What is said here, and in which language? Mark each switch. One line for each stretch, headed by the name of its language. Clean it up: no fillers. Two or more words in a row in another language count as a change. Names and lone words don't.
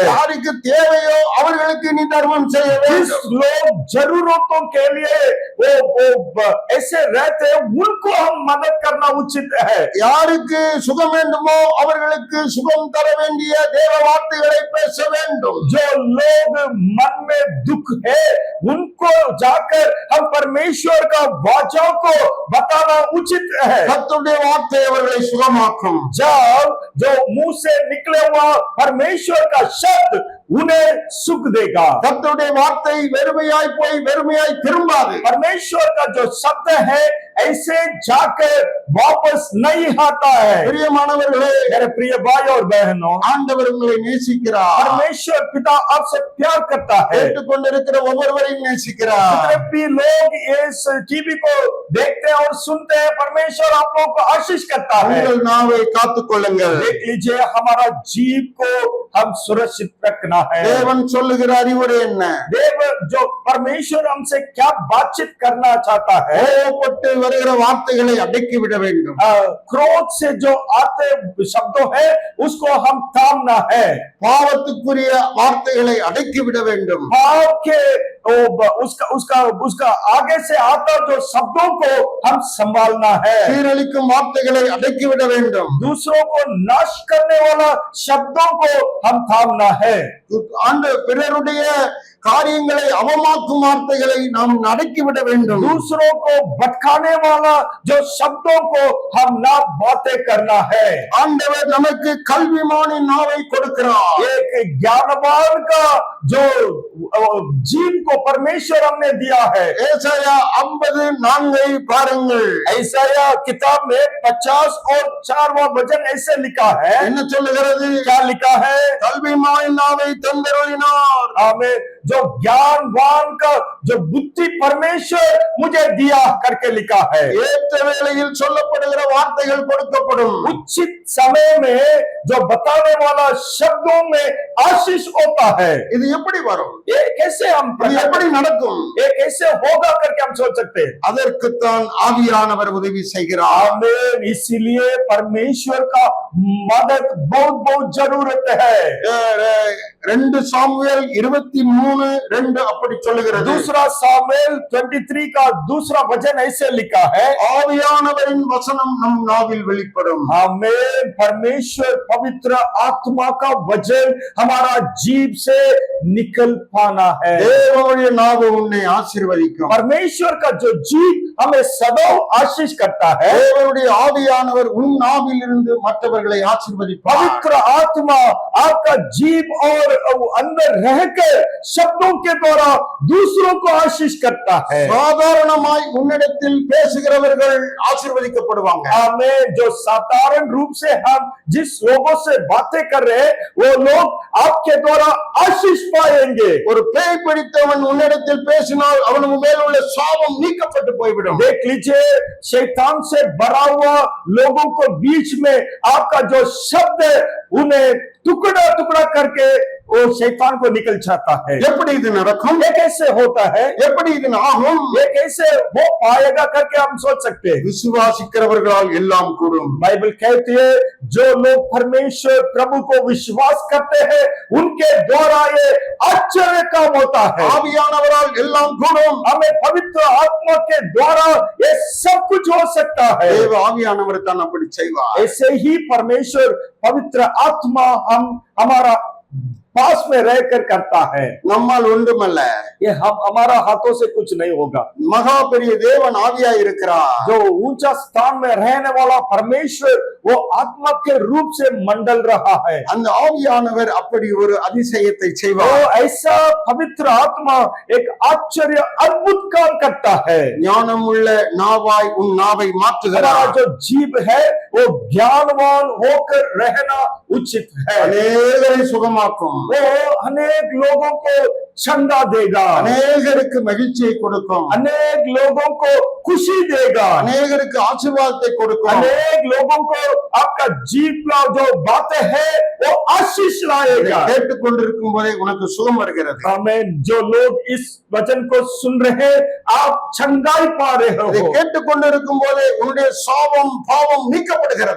Tamil: யாருக்கு தேவையோ அவர்களுக்கு நீ தர்மம் செய்ய
Hindi: जिस
Tamil: வேண்டும்.
Hindi: लोग जरूरतों के लिए वो ऐसे रहते हैं उनको हम मदद करना उचित है।
Tamil: யாருக்கு சுகம் வேண்டுமோ அவர்களுக்கு சுகம் தர வேண்டிய தேவ வார்த்தைகளை பேச வேண்டும்.
Hindi: जो लोग मन में दुख है उनको जाकर हम परमेश्वर का वाचा को बताना उचित है।
Tamil: கர்த்தருடைய வார்த்தை அவர்களை சுகமாக்கும்.
Hindi: जब जो मुंह से निकले हुआ परमेश्वर का शब्द उन्हें सुख देगा।
Tamil: கர்த்தருடைய வார்த்தை வெறுமையாய் போய் வெறுமையாய் திரும்பாது.
Hindi: परमेश्वर का जो शब्द है ऐसे जाकर वापस नहीं आता है।
Tamil: பிரியமானவர்களே,
Hindi: मेरे प्रिय भाई और बहनों,
Tamil: ஆண்டவர் உங்களை நேசிக்கிறார்.
Hindi: परमेश्वर पिता आपसे प्यार करता है।
Tamil: கேட்டுக்கொண்டிருக்கிற ஒவ்வொருவரையும் நேசிக்கிறார்.
Hindi: जितने भी लोग इस टीवी को देखते हैं और सुनते हैं, परमेश्वर आप लोगों को आशीष करता है।
Tamil: உங்கள் நாவை காத்துக்கொள்ளுங்கள்.
Hindi: देख लीजिए हमारा जीव को हम सुरक्षित रखना है।
Tamil: தேவன் சொல்லுகிற அறிவுரை என்ன?
Hindi: देव जो परमेश्वर हमसे क्या बातचीत करना चाहता है,
Tamil: கோபப்பட்டு வருகிற வார்த்தைகளை அடக்கி விட வேண்டும்.
Hindi: क्रोध से जो आते शब्दों है उसको हम थामना है।
Tamil: பாவத்துக்குரிய வார்த்தைகளை அடக்கி விட வேண்டும்.
Hindi: पाप के उसका आगे से आता जो शब्दों को हम संभालना है।
Tamil: சீரழிக்கும் வார்த்தைகளை அடக்கி விட வேண்டும்.
Hindi: दूसरों को नाश करने वाला शब्दों को हम थामना है।
Tamil: பிறருடைய காரியங்களை அவமாக்கும் வார்த்தைகளை நாம் அடக்கி விட வேண்டும்.
Hindi: दूसरों को भटकाने वाला जो शब्दों को हम ना बातें करना है।
Tamil: ஆண்டவர் நமக்கு கல்விமானின் நாவை கொடுக்கிறார்.
Hindi: एक ज्ञानवान का जो जीव को परमेश्वर हमने दिया है।
Tamil: ஏசாயா 54 பாருங்கள்.
Hindi: ऐसाया किताब में 50 और 4वां वचन ऐसे लिखा है।
Tamil: என்ன சொல்லுகிறது?
Hindi: क्या लिखा है?
Tamil: கல்விமானின் நாவை தந்தருளினார்.
Hindi: हमें जो ज्ञानवान का जो बुद्धि परमेश्वर मुझे दिया करके लिखा है।
Tamil: ஏற்ற வேளையில் சொல்லப்படுகிற வார்த்தைகள் கொடுக்கப்படும்.
Hindi: उचित समय में जो बताने वाला शब्दों में आशीष होता है।
Tamil: இது எப்படி வரும்?
Hindi: ये कैसे हम
Tamil: இது எப்படி நடக்கும்?
Hindi: ये कैसे होगा करके हम सोच सकते हैं।
Tamil: அதற்குத்தான் ஆவியானவர் உதவி செய்கிறார்.
Hindi: आमीन। इसीलिए परमेश्वर का मदद बहुत बहुत जरूरत है।
Tamil: 2 சாமுவேல் 23:2 அப்படி சொல்லுகிறது.
Hindi: दूसरा सामुएल 23 का दूसरा वचन ऐसे लिखा है,
Tamil: ஆவியானவரின் வசனம் நம் நாவில் வெளிப்படும்.
Hindi: आमीन। परमेश्वर पवित्र आत्मा का वचन हमारा जीभ से निकल पाना है।
Tamil: தேவனுடைய நாவு உன்னை ஆசீர்வதிக்கும்.
Hindi: परमेश्वर का जो जीभ हमें सदा आशीष करता है।
Tamil: தேவனுடைய ஆவியானவர் உன் நாவில் இருந்து மற்றவர்களை ஆசீர்வதிப்பார்.
Hindi: पवित्र आत्मा आपका जीभ और अंदर रहकर शब्दों के द्वारा दूसरों को आशीष करता है।
Tamil: சாதாரணமாய் உன்னிடத்தில் பேசுகிறவர்கள் ஆசீர்வதிக்கப்படுவாங்க.
Hindi: आमीन। जो साधारण रूप से हम जिस लोगों से बातें कर रहे हैं वो लोग आपके द्वारा आशीष पाएंगे।
Tamil: ஒரு பேய் பிடித்தவன் உன்னிடத்தில் பேசினால் அவன் மேல் உள்ள சாபம் நீக்கப்பட்டு போய்விடும்.
Hindi: देख लीजिए, शैतान से भरा हुआ लोगों को बीच में आपका जो शब्द है उन्हें टुकड़ा टुकड़ा करके वो शैतान को निकल जाता है।
Tamil: எப்படி இது நடக்கும்?
Hindi: ये कैसे होता है?
Tamil: எப்படி இது ஆகும்?
Hindi: ये कैसे हो पाएगा करके हम सोच सकते हैं।
Tamil: விசுவாசிக்கிறவர்களால் எல்லாம் கூடும்.
Hindi: बाइबल कहती है जो लोग परमेश्वर प्रभु को विश्वास करते हैं उनके द्वारा ये आश्चर्य काम होता है।
Tamil: ஆவியானவரால் எல்லாம் கூடும்.
Hindi: हमें पवित्र आत्मा के द्वारा ये सब कुछ हो सकता है।
Tamil: தேவ ஆவியானவர் தான் அப்படி செய்வார்.
Hindi: ऐसे ही परमेश्वर पवित्र आत्मा हम हमारा पास में रहकर करता है।
Tamil: நம்மால் ஒன்றுமல்ல.
Hindi: ये हम हमारा हाथों से कुछ नहीं होगा।
Tamil: மகா பெரிய தேவன் ஆவியா இருக்கிறார்.
Hindi: जो ऊंचा स्थान में रहने वाला परमेश्वर वो आत्मा के रूप से मंडल रहा है।
Tamil: அந்த ஆவியானவர் அப்படி ஒரு அதிசயத்தை
Hindi: वो
Tamil: செய்வார்.
Hindi: ऐसा पवित्र आत्मा एक आश्चर्य अद्भुत काम करता है।
Tamil: ஞானமுள்ள நாவாய் உன் நாவை
Hindi: हमारा
Tamil: மாற்றுகிறார்.
Hindi: जो जीभ है वो ज्ञानवान होकर रहना उचित है।
Tamil: அநேகரை சுகமாக்கும்.
Hindi: वो अनेक लोगों को चंगा देगा,
Tamil: அநேகருக்கு மகிழ்ச்சியை கொடுக்கும்.
Hindi: अनेक लोगों को खुशी देगा,
Tamil: அநேகருக்கு ஆசீர்வாதத்தை கொடுக்கும்.
Hindi: अनेक लोगों को आपका जीव का जो बातें है वो आशीष लाएगा।
Tamil: கேட்டுக்கொண்டிருக்கும் போதே உனக்கு சுகம் வருகிறது.
Hindi: आमीन। जो लोग इस वचन को सुन रहे आप चंगाई पा रहे
Tamil: இதை
Hindi: हो।
Tamil: கேட்டுக்கொண்டிருக்கும் போதே உன்னுடைய சாபம் பாவம் நீக்கப்படுகிறது.